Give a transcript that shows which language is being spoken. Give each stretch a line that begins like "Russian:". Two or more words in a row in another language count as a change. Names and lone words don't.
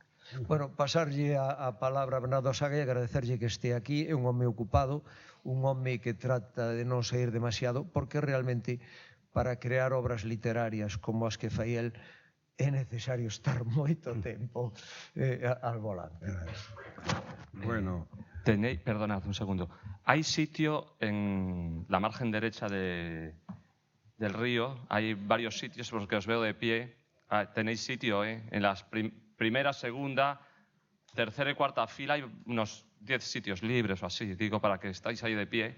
Galician: Bueno, pasarlle a palabra a Bernardo Saga e agradecerlle que este aquí. É un home ocupado, un home que trata de non sair demasiado, porque realmente para crear obras literarias como as que fai el é necesario estar moito tempo
Spanish: al volante. Bueno. Perdonad un segundo. Hay sitio en la margen derecha del río, hay varios sitios por los que os veo de pie. Tenéis sitio, en las primera, segunda, tercera y cuarta fila hay unos 10 sitios libres o así, digo, para que estáis ahí de pie.